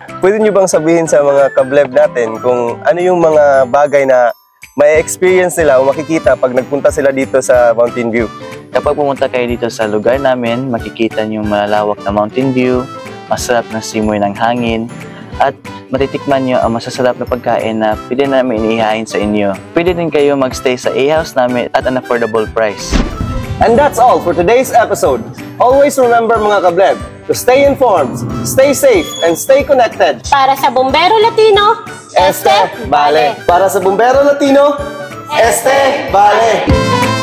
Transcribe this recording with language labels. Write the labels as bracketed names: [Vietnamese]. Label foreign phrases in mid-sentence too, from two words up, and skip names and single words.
[Filipino] Pwede niyo bang sabihin sa mga kableb natin kung ano yung mga bagay na may experience nila o makikita pag nagpunta sila dito sa Mountain View? Kapag pumunta kayo dito sa lugar namin, makikita niyo malawak na mountain view, masarap na simoy ng hangin, at matitikman nyo ang masasarap na pagkain na pwede namin inihain sa inyo. Pwede din kayo magstay sa A-house namin [English] at an affordable price. And that's all for today's episode. Always remember [Filipino] mga kableb, [English] to stay informed, stay safe, and stay connected. [Filipino] Para sa Bombero Latino, Este Vale. Para sa Bombero Latino, Este Vale.